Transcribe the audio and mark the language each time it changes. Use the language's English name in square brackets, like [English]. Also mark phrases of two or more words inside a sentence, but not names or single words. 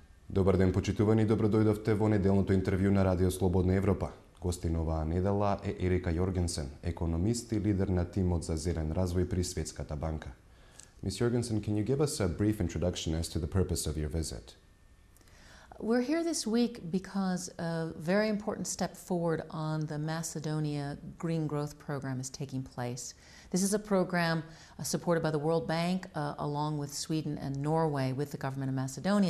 [Macedonian] Добар ден, почитувани, добро дојдовте во неделното интервју на Радио Слободна Европа. Гостин оваа недела е Ерика Јоргенсен, економист и лидер на тимот за зелен развој при Светската банка. [English] Ms. Jorgensen, can you give us a brief introduction as to the purpose of your visit? We're here this week because a very important step forward on the Macedonia Green Growth Program is taking place. This is a program supported by the World Bank along with Sweden and Norway with the government of Macedonia.